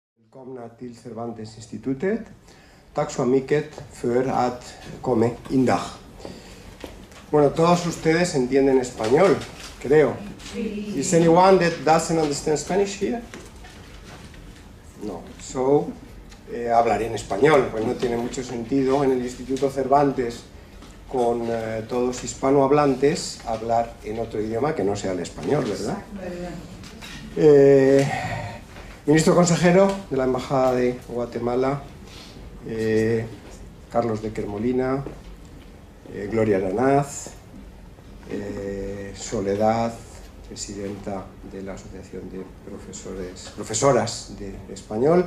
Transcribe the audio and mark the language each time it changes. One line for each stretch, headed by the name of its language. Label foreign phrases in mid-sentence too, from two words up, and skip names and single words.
Swedish: Välkomna till Cervantes-institutet. Tack så mycket för att komme indag.
Spanish: Bueno, todos ustedes entienden español, creo.
English: Is anyone that doesn't understand Spanish here? No. So,
Spanish: hablaré en español, pues no tiene mucho sentido en el Instituto Cervantes con todos hispanohablantes hablar en otro idioma que no sea el español, ¿verdad? Ministro consejero de la Embajada de Guatemala, Carlos Decker Molina, Gloria Aranaz, Soledad, presidenta de la Asociación de Profesoras de Español.